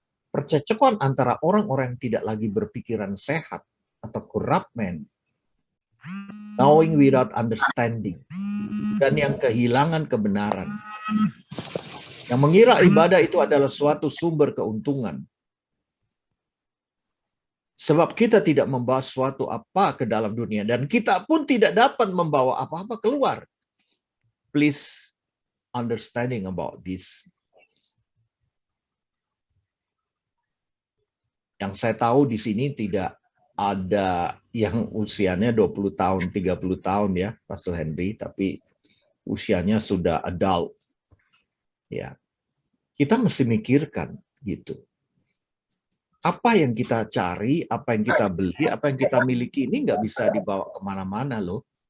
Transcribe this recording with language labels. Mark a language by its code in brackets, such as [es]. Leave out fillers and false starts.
[id] Percekcokan antara orang-orang yang tidak lagi berpikiran sehat atau [en] corrupt man, knowing without understanding, [id] dan yang kehilangan kebenaran, yang mengira ibadah itu adalah suatu sumber keuntungan. Sebab kita tidak membawa suatu apa ke dalam dunia, dan kita pun tidak dapat membawa apa-apa keluar. [en] Please understanding about this. [id] Yang saya tahu di sini tidak ada yang usianya 20 tahun, 30 tahun ya, Pastor Henry, tapi usianya sudah adult. Ya. Kita mesti mikirkan gitu. Apa yang kita cari, apa yang kita beli, apa yang kita miliki ini nggak bisa dibawa kemana-mana loh.